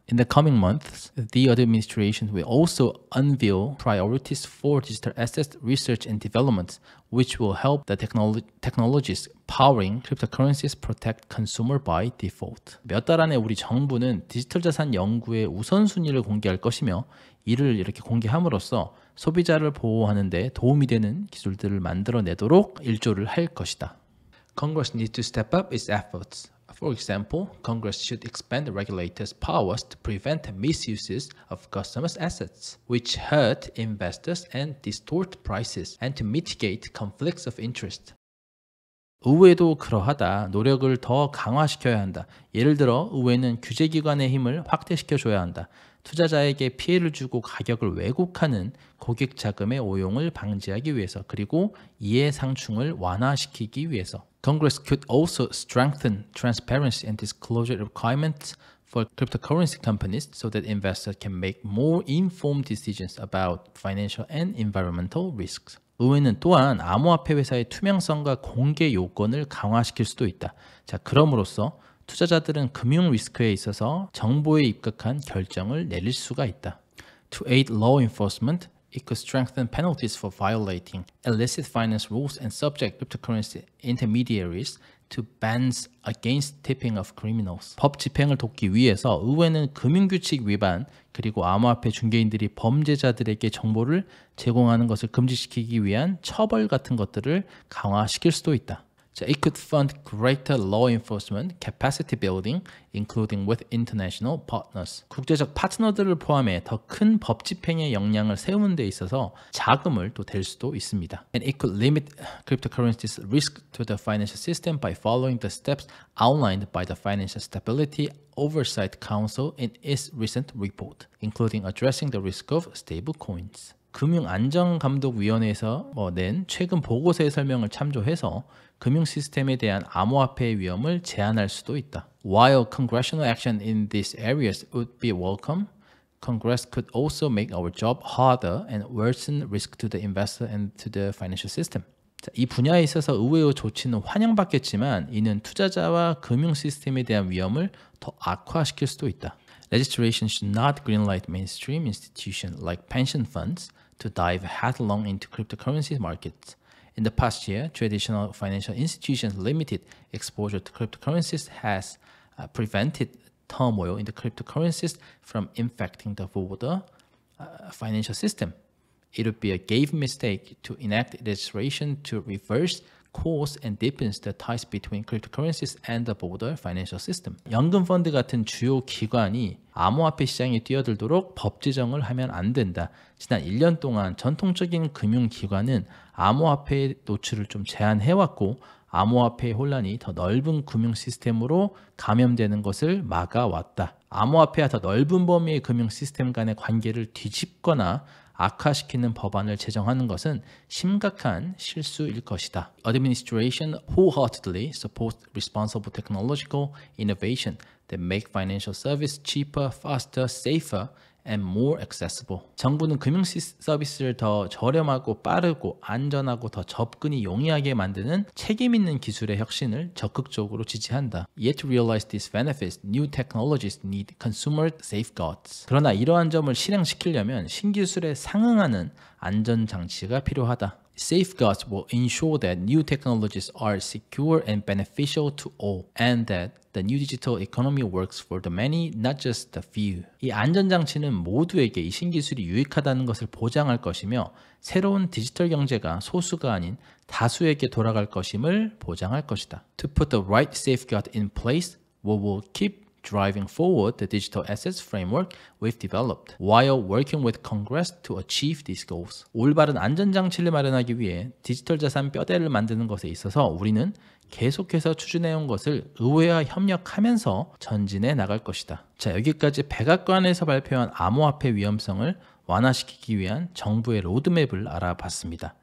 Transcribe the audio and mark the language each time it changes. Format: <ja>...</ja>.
<en>In the coming months, the administration will also unveil priorities for digital assets research and development, which will help the technologies powering cryptocurrencies protect consumer by default.</en> <ko>몇 달 안에 우리 정부는 디지털 자산 연구의 우선순위를 공개할 것이며 이를 이렇게 공개함으로써 소비자를 보호하는 데 도움이 되는 기술들을 만들어내도록 일조를 할 것이다.</ko> <en>Congress needs to step up its efforts. For example, Congress should expand the regulators' powers to prevent misuses of customers' assets, which hurt investors and distort prices, and to mitigate conflicts of interest.</en> <ko>의회도 그러하다. 노력을 더 강화시켜야 한다. 예를 들어 의회는 규제기관의 힘을 확대시켜줘야 한다. 투자자에게 피해를 주고 가격을 왜곡하는 고객 자금의 오용을 방지하기 위해서 그리고 이해 상충을 완화시키기 위해서.</ko> <en>Congress could also strengthen transparency and disclosure requirements for cryptocurrency companies so that investors can make more informed decisions about financial and environmental risks.</en> <ko>의회는 또한 암호화폐 회사의 투명성과 공개 요건을 강화시킬 수도 있다. 자, 그럼으로써 투자자들은 금융 리스크에 있어서 정보에 입각한 결정을 내릴 수가 있다.</ko> <en>To aid law enforcement, it could strengthen penalties for violating illicit finance rules and subject cryptocurrency intermediaries to bans against tipping of criminals.</en> <ko>법 집행을 돕기 위해서 의회는 금융규칙 위반 그리고 암호화폐 중개인들이 범죄자들에게 정보를 제공하는 것을 금지시키기 위한 처벌 같은 것들을 강화시킬 수도 있다.</ko> <en>It could fund greater law enforcement capacity building, including with international partners.</en> <ko>국제적 파트너들을 포함해 더 큰 법 집행의 역량을 세우는 데 있어서 자금을 또 댈 수도 있습니다.</ko> <en>And it could limit cryptocurrencies' risk to the financial system by following the steps outlined by the Financial Stability Oversight Council in its recent report, including addressing the risk of stablecoins.</en> <ko>금융안전감독위원회에서 낸 최근 보고서의 설명을 참조해서 금융 시스템에 대한 암호화폐의 위험을 제한할 수도 있다.</ko> <en>While congressional action in these areas would be welcome, Congress could also make our job harder and worsen risk to the investor and to the financial system.</en> <ko>자, 이 분야에 있어서 의회의 조치는 환영받겠지만 이는 투자자와 금융 시스템에 대한 위험을 더 악화시킬 수도 있다.</ko> <en>Legislation should not greenlight mainstream institutions like pension funds to dive headlong into cryptocurrency markets. In the past year, traditional financial institutions' limited exposure to cryptocurrencies has prevented turmoil in the cryptocurrencies from infecting the broader financial system. It would be a grave mistake to enact legislation to reverse course and deepens the ties between cryptocurrencies and the broader financial system.</en> <ko>연금 펀드 같은 주요 기관이 암호화폐 시장에 뛰어들도록 법 제정을 하면 안 된다. 지난 1년 동안 전통적인 금융기관은 암호화폐 노출을 좀 제한해왔고 암호화폐의 혼란이 더 넓은 금융 시스템으로 감염되는 것을 막아왔다. 암호화폐와 더 넓은 범위의 금융 시스템 간의 관계를 뒤집거나 악화시키는 법안을 제정하는 것은 심각한 실수일 것이다.</ko> <en>Administration wholeheartedly supports responsible technological innovation that make financial service cheaper, faster, safer, and more accessible.</en> <ko>정부는 금융 서비스를 더 저렴하고 빠르고 안전하고 더 접근이 용이하게 만드는 책임 있는 기술의 혁신을 적극적으로 지지한다.</ko> <en>Yet to realize these benefits, new technologies need consumer safeguards.</en> <ko>그러나 이러한 점을 실행시키려면 신기술에 상응하는 안전장치가 필요하다.</ko> <en>Safeguards will ensure that new technologies are secure and beneficial to all, and that the new digital economy works for the many, not just the few.</en> <ko>이 안전장치는 모두에게 이 신기술이 유익하다는 것을 보장할 것이며 새로운 디지털 경제가 소수가 아닌 다수에게 돌아갈 것임을 보장할 것이다.</ko> <en>To put the right safeguard in place, we will keep driving forward the digital assets framework we've developed while working with Congress to achieve these goals.</en> <ko>올바른 안전장치를 마련하기 위해 디지털 자산 뼈대를 만드는 것에 있어서 우리는 계속해서 추진해온 것을 의회와 협력하면서 전진해 나갈 것이다. 자, 여기까지 백악관에서 발표한 암호화폐 위험성을 완화시키기 위한 정부의 로드맵을 알아봤습니다.</ko>